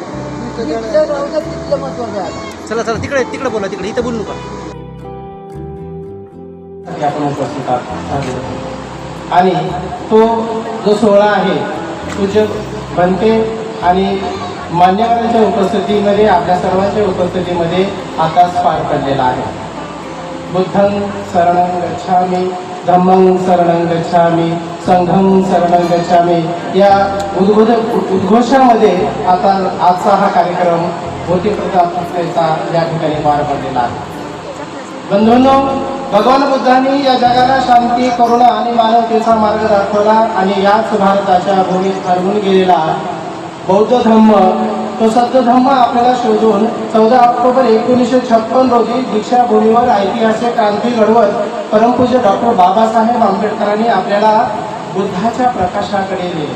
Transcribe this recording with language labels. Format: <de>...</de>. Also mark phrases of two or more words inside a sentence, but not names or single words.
<mr>चला तिकडे बोला, तिकडे इथं बोलू नका. आपण उपस्थित आहोत आणि तो जो सोहळा आहे पूज्य बनते आणि मान्यवरांच्या उपस्थितीमध्ये, आपल्या सर्वांच्या उपस्थितीमध्ये आताच पार पडलेला आहे.</mr> <pi>बुद्धं शरणं गच्छामि, धम्मं शरणं गच्छामि, संघं शरणं गच्छामि</pi> <mr>या उद्घोषामध्ये आता आजचा हा कार्यक्रम मूर्ती प्रतिष्ठापनेचा या ठिकाणी पार पडलेला आहे. बंधूंनो, भगवान बुद्धांनी या जगाला शांती, करुणा आणि मानवतेचा मार्ग दाखवला आणि याच भारताच्या भूमीत ठरवून गेलेला बौद्ध धम्म, तो सत्य धम्म आपल्याला शोधून 14 ऑक्टोबर 1956 रोजी दीक्षाभूमीवर ऐतिहासिक क्रांती घडवत परमपूज्य डॉक्टर बाबासाहेब आंबेडकरांनी आपल्याला बुद्धाच्या प्रकाशाकडे नेले.</mr>